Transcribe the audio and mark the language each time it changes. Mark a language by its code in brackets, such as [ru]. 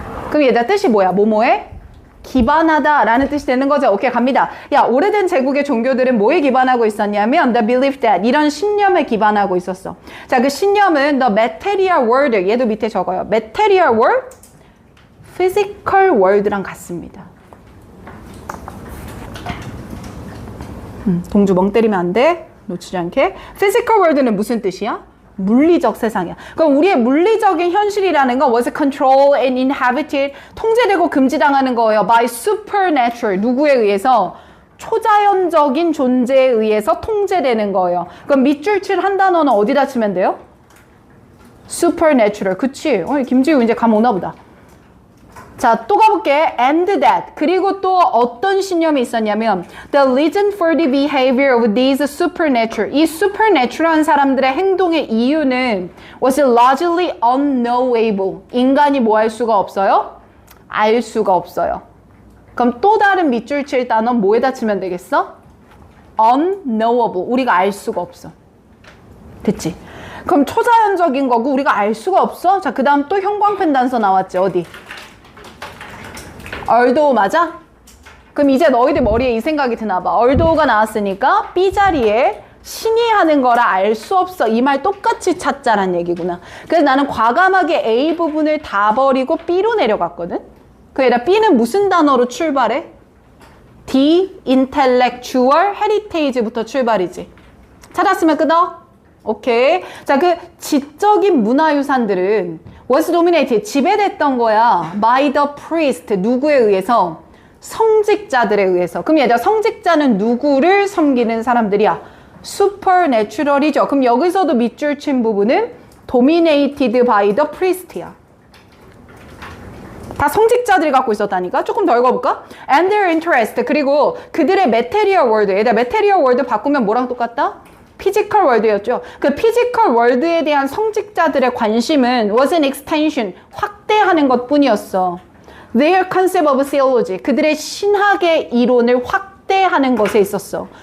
[ko] 그럼 얘들아 뜻이 뭐야? 뭐뭐에 기반하다 라는 뜻이 되는 거죠. 오케이, 갑니다. 야, 오래된 제국의 종교들은 뭐에 기반하고 있었냐면 [en] the belief that, [ko] 이런 신념에 기반하고 있었어. 자, 그 신념은 [en] the material world, [ko] 얘도 밑에 적어요. [en] material world, physical world랑 같습니다. [ko] 동주 멍 때리면 안 돼. 놓치지 않게. physical world는 무슨 뜻이야? 물리적 세상이야. 그럼 우리의 물리적인 현실이라는 건 [en] was controlled and inhabited, [ko] 통제되고 금지당하는 거예요. [en] by supernatural, [ko] 누구에 의해서? 초자연적인 존재에 의해서 통제되는 거예요. 그럼 밑줄 칠 한 단어는 어디다 치면 돼요? [en] supernatural. 그치? [ko] 김지우 이제 감 오나 보다. 자, 또 가볼게. [en] and that. [ko] 그리고 또 어떤 신념이 있었냐면 [en] the reason for the behavior of these supernatural. [ko] 이 supernatural한 사람들의 행동의 이유는 [en] was largely unknowable. [ko] 인간이 뭐 할 수가 없어요? 알 수가 없어요. 그럼 또 다른 밑줄 칠 단어 뭐에다 치면 되겠어? unknowable. 우리가 알 수가 없어. 됐지? 그럼 초자연적인 거고 우리가 알 수가 없어? 자, 그 다음 또 형광펜 단서 나왔지. 어디? althought 맞아? 그럼 이제 너희들 머리에 이 생각이 드나 봐. although가 나왔으니까 B 자리에 신이 하는 거라 알 수 없어. 이 말 똑같이 찾자란 얘기구나. 그래서 나는 과감하게 A 부분을 다 버리고 B로 내려갔거든. 그래서 B는 무슨 단어로 출발해? D, intellectual, heritage부터 출발이지. 찾았으면 끄덕. 오케이. 자, 그 지적인 문화유산들은 [en] was dominated, [ko] 지배됐던 거야. [en] by the priest, [ko] 누구에 의해서? 성직자들에 의해서. 그럼 얘들아, 성직자는 누구를 섬기는 사람들이야? supernatural이죠. 그럼 여기서도 밑줄 친 부분은 [en] dominated by the priest [ko] 야. 다 성직자들이 갖고 있었다니까? 조금 더 읽어볼까? [en] And their interest, [ko] 그리고 그들의 [en] material world. [ko] 얘들아, material world 바꾸면 뭐랑 똑같다? 피지컬 월드였죠. 그 피지컬 월드에 대한 성직자들의 관심은 [en] was an extension, [ko] 확대하는 것뿐이었어. [en] Their concept of theology, [ko] 그들의 신학의 이론을 확대하는 것에 있었어.